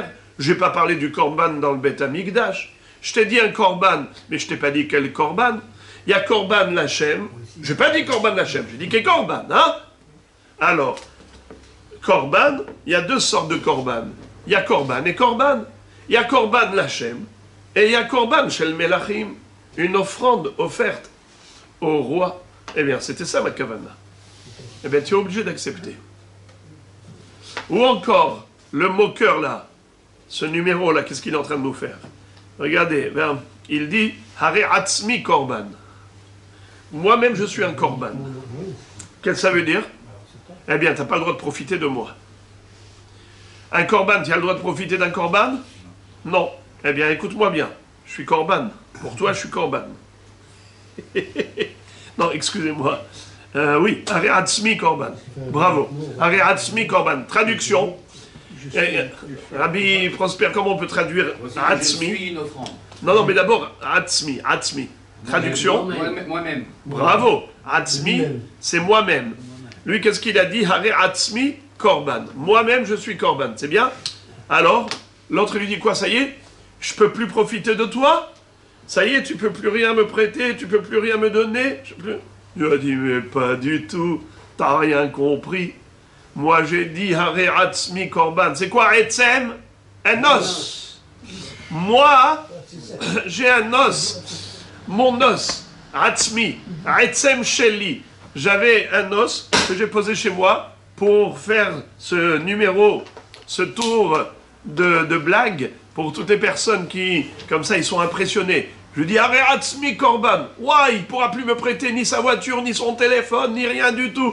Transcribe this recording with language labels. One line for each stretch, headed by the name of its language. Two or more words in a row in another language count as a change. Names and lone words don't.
French: Je n'ai pas parlé du korban dans le Beth Amikdash. Je t'ai dit un korban, mais je t'ai pas dit quel korban. Il y a
Hebrew: קרבן לשם.
French: Je n'ai pas dit
Hebrew: קרבן לשם,
French: j'ai dit qu'il y a korban, hein? Alors, korban, il y a deux sortes de korban. Il y a korban et korban. Il y a
Hebrew: קרבן לשם
French: et il y a
Hebrew: קרבן של מלכים,
French: une offrande offerte au roi. Eh bien, c'était ça ma kavana. Eh bien, tu es obligé d'accepter. Ou encore, le moqueur là, ce numéro là, qu'est-ce qu'il est en train de nous faire? Regardez, il dit
Hebrew: הרי עצמי קרבן.
French: Moi-même, je suis un korban. Qu'est-ce que ça veut dire? Eh bien, tu n'as pas le droit de profiter de moi. Un korban, tu as le droit de profiter d'un korban? Non. Eh bien, écoute-moi bien. Je suis korban. Pour toi, je suis korban. Non, excusez-moi.
Hebrew: Oui, הרי עצמי קרבן. Bravo. הרי עצמי קרבן.
French: Traduction. Rabbi Prosper, comment on peut traduire atzmi? Non, mais d'abord, atzmi. Traduction. Moi-même. Bravo. Atzmi, c'est moi-même. Lui, qu'est-ce qu'il a dit?
Hebrew: הרי עצמי קרבן.
French: Moi-même, je suis korban. C'est bien? Alors, l'autre lui dit quoi? Ça y est? Je peux plus profiter de toi? Ça y est, tu peux plus rien me prêter, tu peux plus rien me donner? Il a dit, mais pas du tout. T'as rien compris. Moi, j'ai dit
Hebrew: הרי עצמי קרבן.
French: C'est quoi etzem? Un os. Moi, j'ai un os. Mon os.
Hebrew: עצמי. עצם שלי.
French: J'avais un os que j'ai posé chez moi pour faire ce numéro, ce tour de blague pour toutes les personnes qui, comme ça, ils sont impressionnés. Je dis
Hebrew: הרי עצמי קרבן.
French: Waouh, il ne pourra plus me prêter ni sa voiture, ni son téléphone, ni rien du tout.